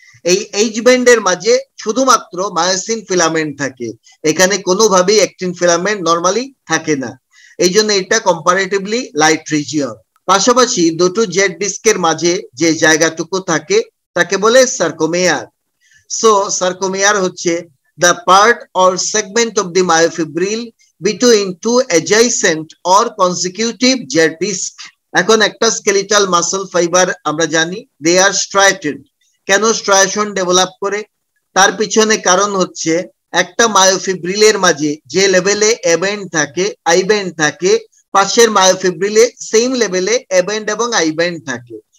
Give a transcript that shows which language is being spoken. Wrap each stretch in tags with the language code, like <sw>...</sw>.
<bn>এই এইচ ব্যান্ডের মাঝে শুধুমাত্র মায়োসিন ফিলামেন্ট থাকে, এখানে কোনোভাবেই অ্যাক্টিন ফিলামেন্ট নরমালি থাকে না। এই জন্য এটা কম্পারেটিভলি লাইট রিজিয়ন। পাশাপাশি দুটো জেড ডিস্কের মাঝে যে জায়গাটুকু থাকে তাকে বলে সার্কোমেয়ার। সো সার্কোমেয়ার হচ্ছে</bn> <en>the part or segment of the myofibril between two adjacent or consecutive Z disc.</en> <bn>এখন একটা স্কেলিটাল মাসল ফাইবার আমরা জানি</bn> <en>they are striated।</en> <bn>কেন স্ট্রাইশন ডেভেলপ করে? তার পিছনে কারণ হচ্ছে একটা মায়োফিব্রিলের মাঝে যে লেভেলে এ ব্যান্ড থাকে আই ব্যান্ড থাকে, পাশের মায়োফিব্রিলে সেম লেভেলে এ ব্যান্ড এবং আই ব্যান্ড থাকে।</bn>